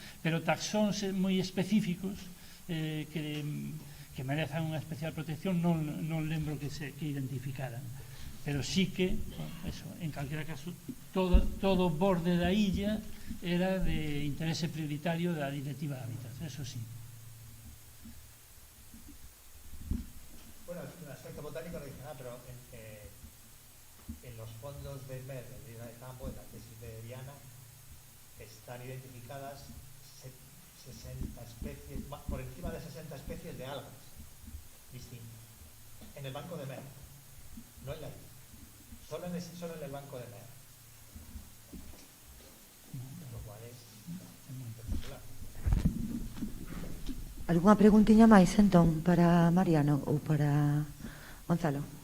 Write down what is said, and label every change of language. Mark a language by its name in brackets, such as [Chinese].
[Galician] Pero taxóns moi específicos que merezan unha especial protección non lembro que identificaran, pero sí que, eso, en calquera caso, todo o borde da illa era de interese prioritario da Directiva Hábitats, eso sí. [Spanish] Bueno, el aspecto botánico no dice nada, pero en los fondos del MER, en la isla de Tambo, en la tesis de Diana, están identificadas 60 especies, por encima de 60 especies de algas distintas, en el banco de MER, no en la isla, solo en el banco de MER, lo cual es particular. [Galician] Alguna preguntiña máis, entón, para Mariano ou para Gonzalo?